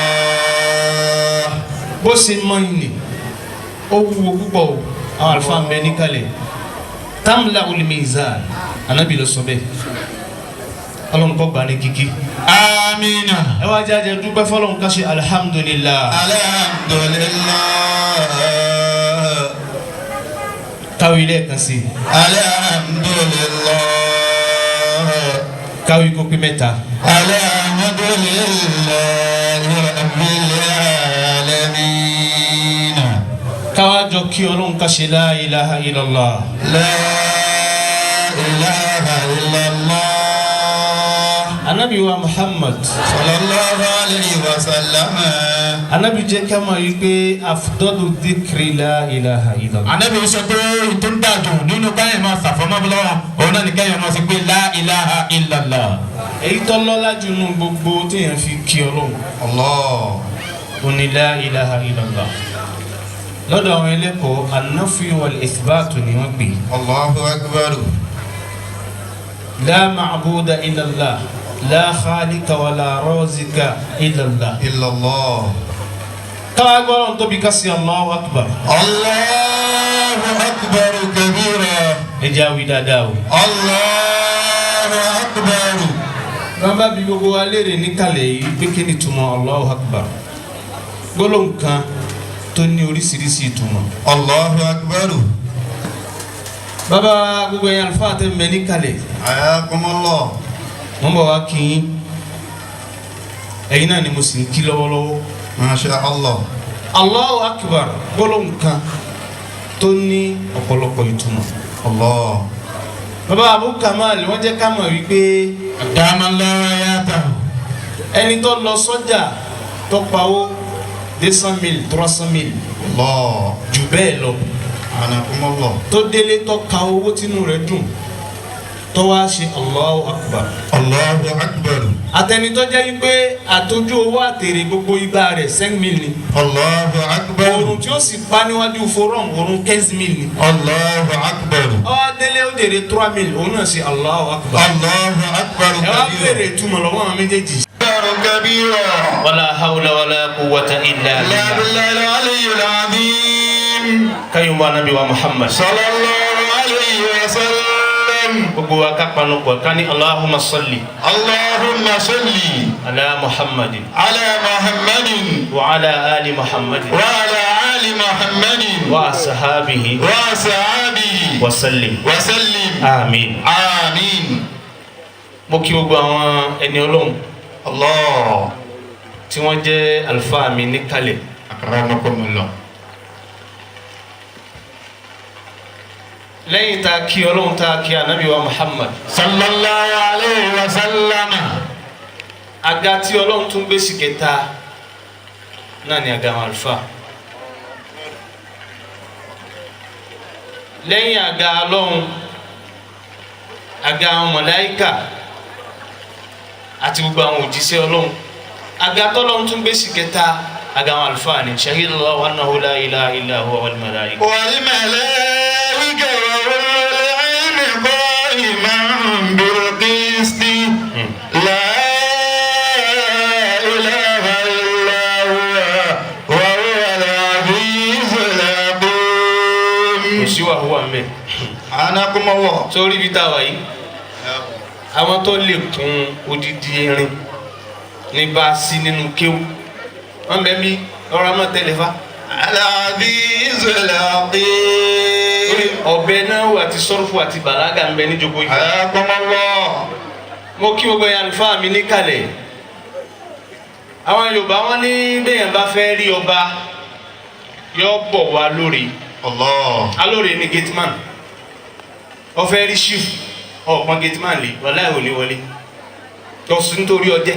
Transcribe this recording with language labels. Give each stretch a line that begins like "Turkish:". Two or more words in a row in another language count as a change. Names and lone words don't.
Yoruba: bó ṣe mọ ìní ó wúwo púpọ̀ o àwọn àlùfáà ń bẹ níkàlẹ̀
Arabic: تملأ الميزان
Yoruba: Ànábì ló sọ bẹ́ẹ̀ Ọlọ́run kó gbà ní kíkí. Amina. ẹ wá jáde dúpẹ́ fọlọ́run ká ṣe alhamdulillah. Alhamdulillah. káwé lẹ́ẹ̀kan sí i. Alhamdulillah. káwé kó pé mẹ́ta.
Arabic: الحمد لله رب العالمين.
Yoruba: káwá jọ kí Ọlọ́run ká ṣe
Arabic: لا إله إلا الله. لا إله إلا الله.
Yoruba: Ànábì wa Muhammad
Arabic: صلى الله عليه وسلم.
Yoruba: Ànábì jẹ́ ká mọ̀ yìí pé
Arabic: أفضل الذكر لا إله إلا الله.
Yoruba: Ànábì sọ pé tó ń dàjò nínú káyọ̀ máa ṣàfọ̀mọ́ bọ́lá òun náà ní káyọ̀ máa sọ pé
Arabic: لا إله إلا الله.
Yoruba: èyí tó lọ́lá jù nù gbogbo téèyàn fi kí Ọlọ́run. Allah. ó ní
Arabic: لا إله إلا الله.
Yoruba: lọ́dọ̀ àwọn ẹlẹ́kọ̀ọ́
Arabic: النفي والإثبات
Yoruba: ni wọ́n gbé.
Arabic: الله أكبر. لا معبود إلا الله. لا خالق ولا رازق إلا الله. إلا الله.
Yoruba: káwá gbọ́dọ̀ tóbi ká sí
Arabic: الله أكبر. الله أكبر كبيرا.
Yoruba: ẹ jẹ́ àwí dáadáa o.
Arabic: الله أكبر.
Yoruba: bàbá bí gbogbo wa léèrè níkàlẹ̀ yìí pé kí ni ìtumọ̀
Arabic: الله أكبر.
Yoruba: gbólóhùn kan tó ní oríṣiríṣi ìtumọ̀.
Arabic: الله أكبر.
Yoruba: bàbá gbogbo yẹn àlùfáà tẹ́ mẹ́ níkàlẹ̀. Ayakumullah. wọ́n bọ̀ wá kí yín ẹ̀yin náà ni mo sì ń kí lọ́wọ́lọ́wọ́.
Arabic: ما شاء الله. الله أكبر
Yoruba: gbólóhùn kan tó ní ọ̀pọ̀lọpọ̀ ìtumọ̀. Allah. bàbá Abu Kamal wọ́n jẹ́ ká mọ̀ wípé
Arabic: دام الله آياته.
Yoruba: ẹni tó lọ sọ́jà tó pawó 200,000 300,000 Allah. jù bẹ́ẹ̀ lọ Anakumullah. tó délé tó ka owó tínú rẹ̀ dùn tó wá ṣe
Arabic: الله أكبر. الله أكبر.
Yoruba: àtẹnitọ́ jẹ́ wípé àtọ́jú owó àtèrè gbogbo igba rẹ̀ 5,000 ni.
Arabic: الله أكبر.
Yoruba: òrùn tí ó sì pa níwájú forum òrùn 15,000 ni.
Arabic: الله أكبر.
Yoruba: ọwọ́ délé ó dèrè 3,000 òun náà ṣe
Arabic: الله أكبر. الله أكبر
Yoruba: ẹ wá bèrè ìtumọ̀ lọ́wọ́ àwọn méjèèjì. kabira.
Arabic: ولا حول ولا قوة إلا La billah. بالله العلي العظيم. قيوم ونبي ومحمد. صلى الله عليه وسلم.
Yoruba: gbogbo wa ká panu pọ̀ ká ní
Arabic: اللهم صل اللهم صل على محمد على محمد وعلى آل محمد وعلى آل محمد وأصحابه وأصحابه وسلم. وسلم. Amin. Amin.
Yoruba: mo kí gbogbo àwọn ẹni Ọlọ́run Allah. tí wọ́n jẹ́ àlùfáà mi níkàlẹ̀. Akramakumullah. lẹ́yìn tá a kí Ọlọ́run tá a kí anabi wa Muhammad.
Arabic: صلى الله عليه وسلم.
Yoruba: àga tí Ọlọ́run tún gbé sí kẹta náà ni àga àwọn àlùfáà. lẹ́yìn àga Ọlọ́run àga àwọn màláíkà àti gbogbo àwọn òjíṣẹ́ Ọlọ́run àga tọ́lọ́run tún gbé sí kẹta àga àwọn àlùfáà ni
Arabic: شهد الله أنه لا إله إلا هو والملائكة. والملائكة وأولو العلم قائما بالقسط. لا إله إلا هو وهو العزيز الحكيم.
Yoruba: kò sí wàhùwà mẹ́. Anakumullah. sórí ibi tá a wà yìí àwọn tó lè kún odidi irin ní bá a sí nínú kéwù wọn bẹ mí ọ̀rọ̀ àmọ́ tẹlifá.
Arabic: العزيز الحكيم.
Yoruba: ọbẹ náà wà àti sọrọfù àti bàlágà ń bẹ níjókòó yìí. Anakumullah. mo kí gbogbo yẹn àlùfáà mi níkàlẹ̀. àwọn Yorùbá wọn ní bẹ́ẹ̀ bá fẹ́ rí ọba yọ bọ̀ wá lórí. Allah. alóore ni gateman ó fẹ́ rí chief ọ̀pọ̀n gateman lè wọlé òní wọlé tọ́sí nítorí ọjẹ́.